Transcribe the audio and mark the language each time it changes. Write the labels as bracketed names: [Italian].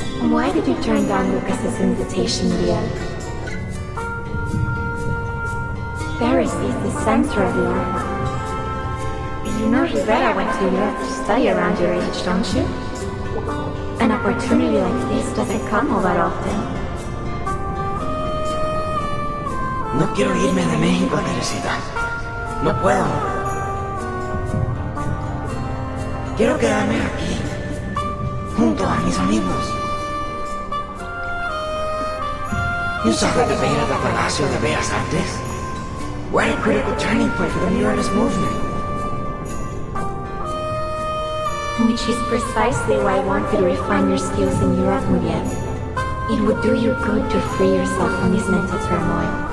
[English] Why did you turn down Lucas's invitation, Leah? Paris is the center of the art. You know Rivera went to Europe to study around your age, don't you? An opportunity like this doesn't come all that often. [Spanish] No quiero irme de México, Teresita. No puedo. Quiero quedarme aquí, junto a mis amigos. [English] You saw the debate at the Palacio de Bellas Artes? We're at a critical turning point for the Muralist movement. Which is precisely why I want you to refine your skills in Europe, Muriel. It would do you good to free yourself from this mental turmoil.